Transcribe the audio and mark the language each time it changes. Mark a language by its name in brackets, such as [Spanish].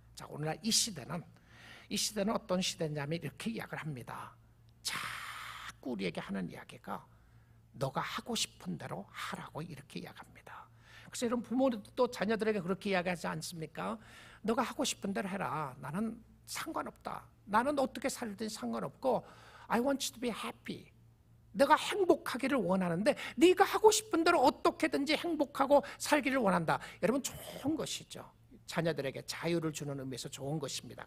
[Korean] 자, 오늘날 이 시대는 어떤 시대냐면 이렇게 이야기를 합니다. 자꾸 우리에게 하는 이야기가 너가 하고 싶은 대로 하라고 이렇게 이야기합니다. 그래서 이런 부모도 자녀들에게 그렇게 이야기하지 않습니까? 너가 하고 싶은 대로 해라. 나는 상관없다. 나는 어떻게 살든 상관없고 [English] I want you to be happy. [Korean] 내가 행복하기를 원하는데 네가 하고 싶은 대로 어떻게든지 행복하고 살기를 원한다. 여러분 좋은 것이죠. 자녀들에게 자유를 주는 의미에서 좋은 것입니다.